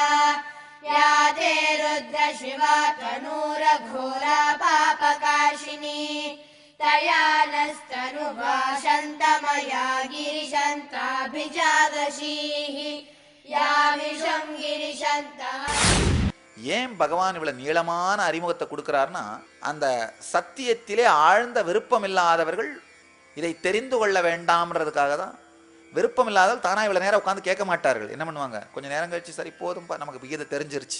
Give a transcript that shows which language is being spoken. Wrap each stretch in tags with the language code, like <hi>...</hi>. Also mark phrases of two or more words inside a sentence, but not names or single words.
<sa>या ते रुद्र शिवा तनूरघोरा पापकाशिनी तया नस्तनुभाषन्तमया गिरिशन्ताभिजादशीः यामिषं गिरिशन्तः.</sa> <ta>ஏன் பகவான் இவ்வளவு நீளமான அறிமுகத்தை கொடுக்கிறார்னா, அந்த சத்தியத்திலே ஆழ்ந்த விருப்பம் இல்லாதவர்கள் இதை தெரிந்து கொள்ள வேண்டாம்ன்றதுக்காக தான். விருப்பம் இல்லாதவர்கள் தானா இவ்வளவு நேரம் உட்காந்து கேட்க மாட்டார்கள். என்ன பண்ணுவாங்க, கொஞ்சம் நேரம் கழிச்சு சரி போதும்பா நமக்கு இதை தெரிஞ்சிருச்சு.</ta>